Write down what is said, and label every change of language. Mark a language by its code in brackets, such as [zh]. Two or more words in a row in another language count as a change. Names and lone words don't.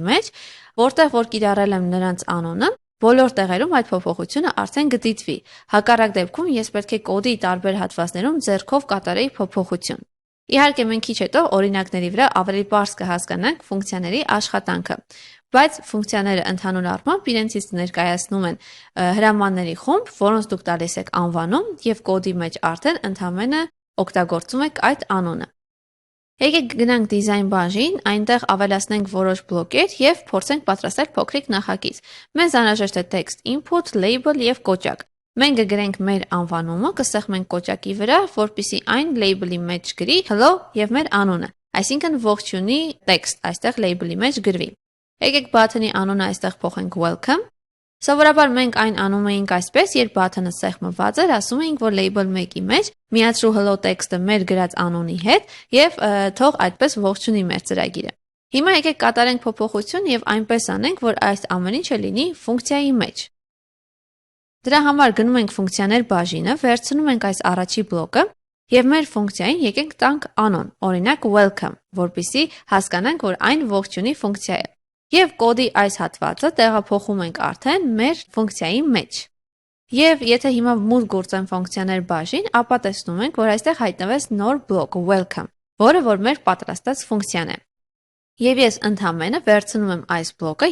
[hy] մեջ, որտեղ որ կիրառել եմ նրանց անունը, բոլոր տեղերում այդ փոփոխությունը արդեն կդիտվի։ Հակառակ դեպքում ես պետք է կոդի տարբեր հատվածներում ձեռքով կատարեի փոփոխություն։ Իհարկե մենք քիչ հետո օրինակների վրա ավելի པարզ կհասկանանք ֆունկցիաների աշխատանքը, բայց ֆունկցիաները ընդհանուր առմամբ իրենցից ներկայացնում են հրամանների խումբ, որոնց դուք տալիս եք անվանում եւ կոդի մեջ արդեն ընդհանրապես օգտագործում եք այդ անունը։ Եկեք գնանք դիզայն բաժին, այնտեղ ավելացնենք որոշ բլոկեր եւ փորձենք պատրաստել փոքրիկ նախագիծ։ Մեզ անհրաժեշտ է [en] text input, [hy] label եւ կոճակ։ Մենք կգրենք մեր անվանումը, կսեղմենք կոճակի վրա, որպեսզի այն label-ի մեջ գրի hello եւ մեր անունը։ Այսինքն ողջունի text այստեղ label-ի մեջ գրվի։ Եկեք button-ի անունը այստեղ փոխենք welcome։ Սովորաբար մենք այն անում էինք այսպես, երբ button-ը սեղմված էր, ասում էինք, որ label 1-ի մեջ միացրու [en] hello text-ը [hy] մեր գրած անունի հետ եւ թող այդպես ողջունի մեր ծրագիրը։ Հիմա եկեք կատարենք փոփոխություն եւ այնպես անենք, որ այս ամեն ինչը լինի ֆունկցիայի մեջ։ Դրա համար գնում ենք ֆունկցիաներ բաժինը, վերցնում ենք այս առաջի բլոկը եւ մեր ֆունկցիային եկենք տանք անուն, օրինակ welcome, որպեսզի հասկանանք, որ այն ողջունի ֆունկցիա է։ Եվ կոդի այս հատվածը տեղափոխում ենք արդեն մեր ֆունկցիայի մեջ։ Եվ եթե հիմա մուտք գործեմ ֆունկցիաներ բաժին, ապա տեսնում ենք, որ այստեղ հայտնվեց նոր բլոկ welcome, որը որ մեր պատրաստած ֆունկցիան է։ Եվ ես ընդհանրապես վերցնում եմ այս բլոկը